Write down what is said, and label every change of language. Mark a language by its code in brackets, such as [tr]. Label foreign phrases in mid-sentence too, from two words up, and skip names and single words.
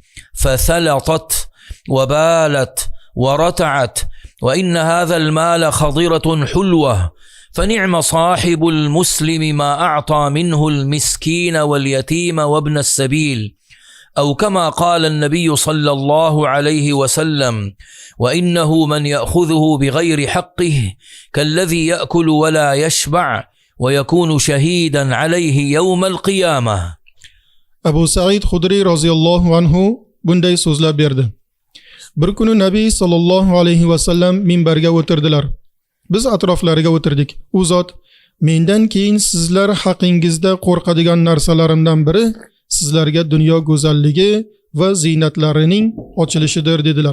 [ar] فثلطت وبالت ورتعت وإن هذا المال خضرة حلوة فنعم صاحب المسلم ما أعطى منه المسكين واليتيم وابن السبيل أو كما قال النبي صلى الله عليه وسلم وإنه من يأخذه بغير حقه كالذي يأكل ولا يشبع ويكون شهيدا عليه يوم القيامة. [uz] Abu Sa'id Khudri [ar] رضي الله عنه [uz] bunday so'zlab berdi. Bir kuni Nabiy [ar] صلى الله عليه وسلم [uz] minbarga o'tirdilar. Biz atroflariga o'tirdik. U zot mendan keyin sizlar haqingizda qo'rqadigan narsalarimdan biri sizlarga dunyo go'zalligi va ziynatlarining ochilishidir dedilar.